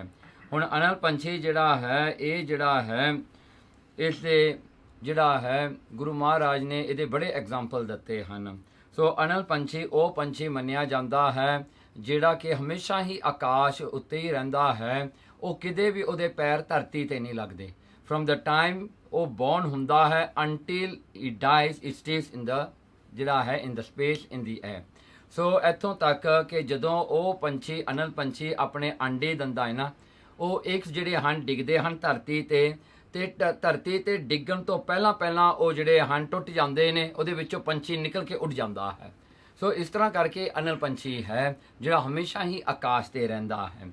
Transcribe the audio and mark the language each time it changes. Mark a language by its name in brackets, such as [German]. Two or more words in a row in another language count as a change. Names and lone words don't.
[Punjabi] ਹੁਣ ਅਨਲ ਪੰਛੀ ਜਿਹੜਾ ਹੈ, ਇਹ ਜਿਹੜਾ ਹੈ, ਇਸ ਦੇ ਜਿਹੜਾ ਹੈ ਗੁਰੂ ਮਹਾਰਾਜ ਨੇ ਇਹਦੇ ਬੜੇ ਐਗਜ਼ਾਮਪਲ ਦਿੱਤੇ ਹਨ। ਸੋ ਅਨਲ ਪੰਛੀ ਉਹ ਪੰਛੀ ਮੰਨਿਆ ਜਾਂਦਾ ਹੈ ਜਿਹੜਾ ਕਿ ਹਮੇਸ਼ਾ ਹੀ ਆਕਾਸ਼ ਉੱਤੇ ਹੀ ਰਹਿੰਦਾ ਹੈ। ਉਹ ਕਿਤੇ ਵੀ ਉਹਦੇ ਪੈਰ ਧਰਤੀ ਤੇ ਨਹੀਂ ਲੱਗਦੇ। [English] from the time ਉਹ ਬੌਰਨ [Punjabi] ਹੁੰਦਾ ਹੈ [English] until he dies, it stays in the [Punjabi] ਜਿਹੜਾ ਹੈ [English] in the space in the air। [Punjabi] ਸੋ ਇੱਥੋਂ ਤੱਕ ਕਿ ਜਦੋਂ ਉਹ ਪੰਛੀ ਅਨਲ ਪੰਛੀ ਆਪਣੇ ਅੰਡੇ ਦਿੰਦਾ ਹੈ ਨਾ, ਉਹ ਐਗਸ ਜਿਹੜੇ ਹਨ ਡਿੱਗਦੇ ਹਨ ਧਰਤੀ ਤੇ ਧਰਤੀ ਤੇ ਡਿੱਗਣ ਤੋਂ ਪਹਿਲਾਂ ਉਹ ਜਿਹੜੇ ਹਨ ਟੁੱਟ ਜਾਂਦੇ ਨੇ, ਉਹਦੇ ਵਿੱਚੋਂ ਪੰਛੀ ਨਿਕਲ ਕੇ ਉੱਡ ਜਾਂਦਾ ਹੈ। ਸੋ ਇਸ ਤਰ੍ਹਾਂ ਕਰਕੇ ਅਨਲ ਪੰਛੀ ਹੈ ਜਿਹੜਾ ਹਮੇਸ਼ਾ ਹੀ ਆਕਾਸ਼ ਤੇ ਰਹਿੰਦਾ ਹੈ।